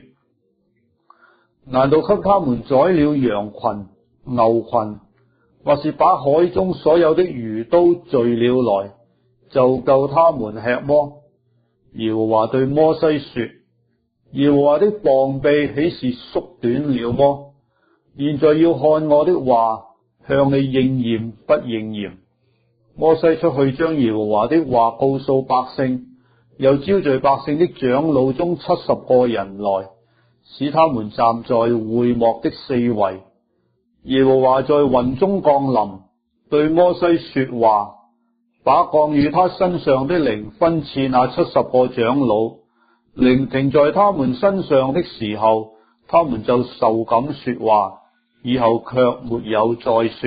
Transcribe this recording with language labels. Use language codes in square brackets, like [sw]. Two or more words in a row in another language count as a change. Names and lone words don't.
[zh] 難道給他們宰了羊群、牛群，或是把海中所有的魚都聚了來，就夠他們吃麼？耶和華對摩西說：耶和華的膀臂豈是縮短了麼？現在要看我的話向你應驗不應驗。摩西出去將耶和華的話告訴百姓，又招聚百姓的長老中70個人來，使他們站在會幕的四圍。耶和華在雲中降臨，對摩西說話，把降與他身上的靈分賜那70個長老， 靈停在他們身上的時候，他們就受感說話，以後卻沒有再說。